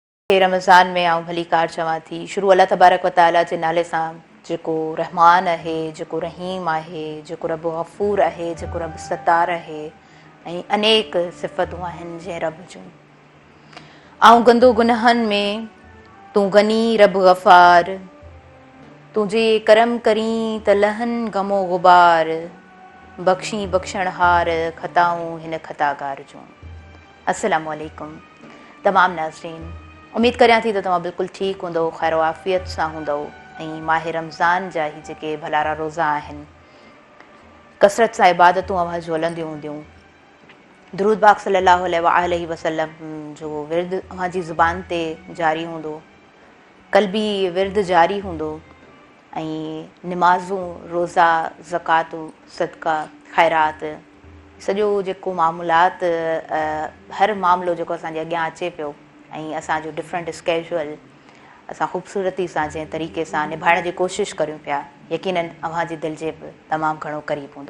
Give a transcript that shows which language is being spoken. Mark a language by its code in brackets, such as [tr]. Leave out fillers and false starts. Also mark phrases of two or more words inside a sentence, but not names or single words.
[sd] रमज़ान में आउं भली कार चवां थी। शुरू [ar] الله تبارك وتعالى [sd] जे नाले सां, जेको रहमान आहे, जेको रहीम आहे, जेको रब गफ़ूर आहे, जेको रब सतार आहे ऐं अनेक सिफ़तूं आहिनि जंहिं रब जूं। आउं गंदो गुनाहनि में, तूं गनी रब गफ़ार, तुंहिंजे करम करीं त लहनि गमो गुबार, बख़्शी बख़्शणहार ख़ताऊं हिन ख़ताकार जूं। [ar] السلام عليكم [sd] तमामु नाज़रीन, उमेदु करियां थी त तव्हां बिल्कुलु ठीकु हूंदव, ख़ैर आफ़ियत सां हूंदव ऐं माह रमज़ान जा ही जेके भलारा रोज़ा आहिनि, कसरत सां इबादतूं अव्हां जूं हलंदियूं हूंदियूं। दुरूद पाक [ar] صلى الله عليه وسلم [sd] जो विर्द अव्हां जी ज़ुबान ते जारी हूंदो, क़ल्बी विर्द जारी हूंदो ऐं निमाज़ूं, रोज़ा, ज़कातूं, सदका, ख़ैरात, सॼो जेको मामूलात, हर मामिलो जेको असांजे अॻियां अचे पियो ऐं असांजो [en] different schedule [sd] असां ख़ूबसूरती सां जंहिं तरीक़े सां निभाइण जी कोशिशि करियूं पिया, यकीनन अव्हां जी दिलि जे बि तमामु घणो क़रीब हूंदो।